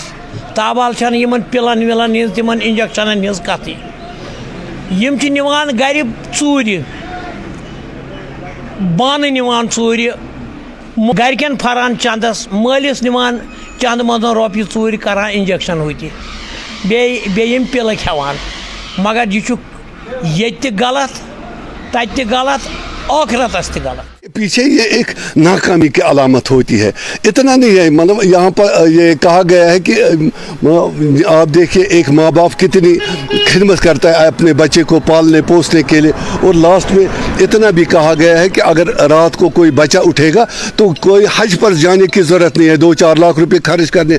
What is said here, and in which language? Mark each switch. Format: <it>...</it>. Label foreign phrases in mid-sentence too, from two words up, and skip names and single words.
<ks>تابال چھن یمن پلن ولن ہز تمن انجیکشنن ہز کتھی، یم چھ نوان گھر ژوٗرِ بانہٕ نوان ژوٗرِ گھرکٮ۪ن پھران چندس مٲلِس نوان چند منٛز رۄپیہِ ژوٗرِ کران انجیکشن ہوتہِ بیٚیہِ یم پِلہٕ کھٮ۪وان. مگر یہ ییٚتہِ تہِ غلط تتہِ تہِ غلط ٲخرتس تہِ غلط.</ks> <ur>پیچھے یہ ایک ناکامی کی علامت ہوتی ہے. اتنا نہیں ہے، مطلب یہاں پر یہ کہا گیا ہے کہ آپ دیکھیے ایک ماں باپ کتنی خدمت کرتا ہے اپنے بچے کو پالنے پوسنے کے لیے، اور لاسٹ میں اتنا بھی کہا گیا ہے کہ اگر رات کو کوئی بچہ اٹھے گا تو کوئی حج پر جانے کی ضرورت نہیں ہے 2-4 لاکھ روپے خرچ کرنے.</ur>